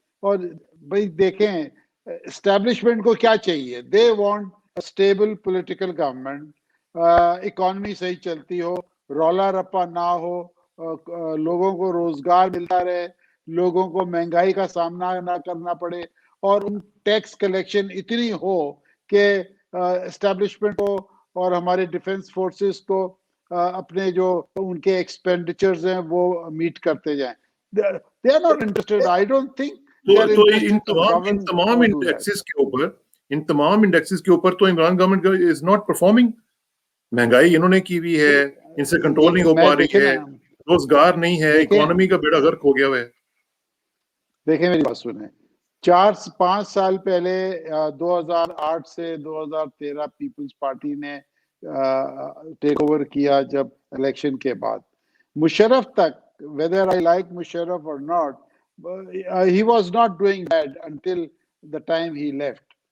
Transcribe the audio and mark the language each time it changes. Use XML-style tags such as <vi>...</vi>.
<ur>اور بھائی دیکھیں اسٹیبلشمنٹ کو کیا چاہیے,</ur> <en>they want stable political government,</en> <ur>economy صحیح چلتی ہو, رولا رپا نہ ہو, لوگوں کو روزگار ملتا رہے, لوگوں کو مہنگائی کا سامنا نہ کرنا پڑے, اور ان ٹیکس کلیکشن اتنی ہو کہ اسٹیبلشمنٹ کو اور ہمارے ڈیفنس فورسز کو اپنے جو ان کے ایکسپینڈیچرز ہیں وہ میٹ کرتے جائیں.</ur> <en>They are not interested. I don't think they are</en> <ur>تو</ur> <en>interested to govern or do that.</en> <ur>ان تمام انڈیکسز کے اوپر تو Imran government</ur> <en>Is not performing.</en> <ur>مہنگائی انہوں نے کی ہوئی ہے, ان سے کنٹرول نہیں ہو پا رہی ہے, روزگار نہیں ہے, اکانومی کا بیڑا غرق ہو گیا ہے. دیکھیں میری بات سنیں, 4-5 سال پہلے 2008 سے 2013 پیپلز پارٹی نے ٹیک اوور کیا جب الیکشن کے بعد. مشرف تک,</ur> <en>whether I like Musharraf or not, he was not doing bad until the time he left.</en>